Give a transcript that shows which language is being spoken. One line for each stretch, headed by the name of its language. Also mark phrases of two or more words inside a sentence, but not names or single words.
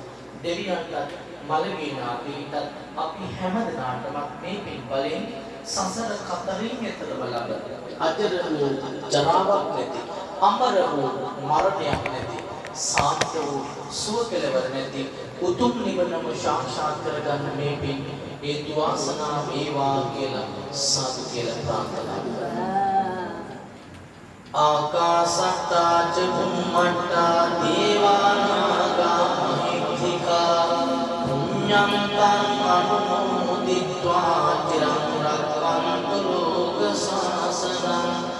Sinhala: දෙවියන්ට මළගිය නාටීට අපි හැමදෙනාටම මේ පින් බලෙන් සසර කතරින් එතරම ලබ අජර වූ ජරාවක් නැති අමර වූ මරණයක් නැති සාන්ත වූ සුව කෙලවර නැති උතුම් නිවනම සාක්ෂාත් කරගන්න මේ පින් හේතු වාසනා වේවා කියලා සාදු කියලා ප්‍රාර්ථනා කරනවා.
Pali: ආකාසත්තා ච බුම්මත්තා දේවානාගා මහිත්‍තිකා පුඤ්ඤං තං අනුමෝදිत्वा චිරං රක්ඛන්තු ලෝක ශාසනං